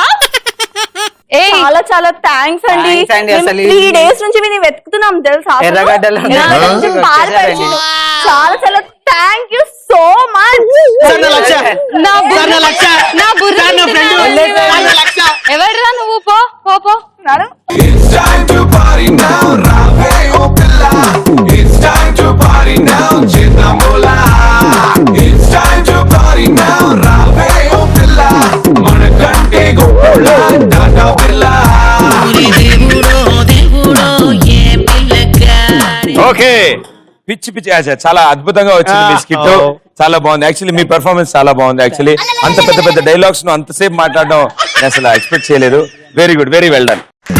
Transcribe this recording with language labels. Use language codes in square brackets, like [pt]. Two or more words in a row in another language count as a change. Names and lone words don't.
[te] చాలా చాలా థ్యాంక్స్ అండి. 3 days నుంచి మేము వెతుకుతున్నాం తెలుసా. ఎర్రగడ్డలు [en] చాలా చాలా thank you so much. [te] ఎవరురా నువ్వు? పో పో పో. [en] It's time to party now, [te] రావే ఓ పిల్ల. [en] It's time to party now, Chitnamola. It's time to party now, [te] రావే ఓ పిల్ల. మనకంటే గోల, Tata Birla. ఓకే, పిచ్చి పిచ్చి చాలా అద్భుతంగా వచ్చింది మీ స్కిట్. చాలా బాగుంది యాక్చువల్లీ, మీ పెర్ఫార్మెన్స్ చాలా బాగుంది యాక్చువల్లీ. అంత పెద్ద పెద్ద డైలాగ్స్ ను అంతసేపు మాట్లాడడం నేను అసలు ఎక్స్పెక్ట్ చేయలేదు. [en] very good, very well done.